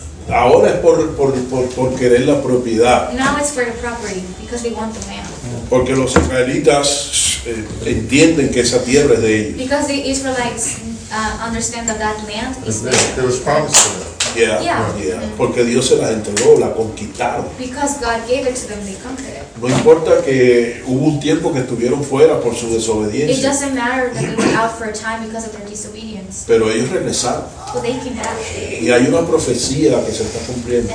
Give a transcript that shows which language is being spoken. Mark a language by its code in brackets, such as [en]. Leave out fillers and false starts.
[es] Ahora es por querer la propiedad. [en] Now it's for the property because they want the land. [es] Porque los israelitas entienden que esa tierra es de ellos. [en] Because the Israelites understand that land is theirs. It was promised to them. Yeah. [es] Porque Dios se las entregó, la conquistaron. [en] Because God gave it to them, they conquered it. [es] No importa que hubo un tiempo que estuvieron fuera por su desobediencia. [en] It doesn't matter that they were out for a time because of their disobedience. [es] Pero ellos regresaron. [en] Well, they came back. [es] Y hay una profecía que se está cumpliendo.